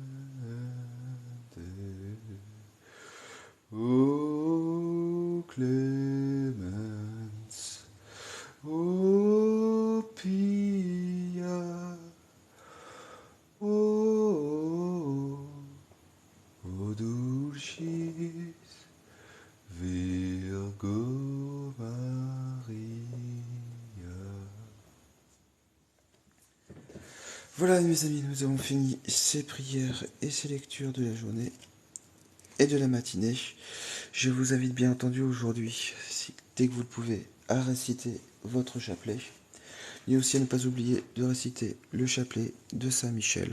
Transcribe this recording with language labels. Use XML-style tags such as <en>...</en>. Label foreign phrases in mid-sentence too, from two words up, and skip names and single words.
<la>O clemens, o pia, o dulcis Virgo Maria.</la> <fr>Voilà mes amis, nous avons fini ces prières et ces lectures de la journée et de la matinée. Je vous invite bien entendu aujourd'hui, dès que vous le pouvez, à réciter votre chapelet. Et aussi à ne pas oublier de réciter le chapelet de Saint-Michel.</fr>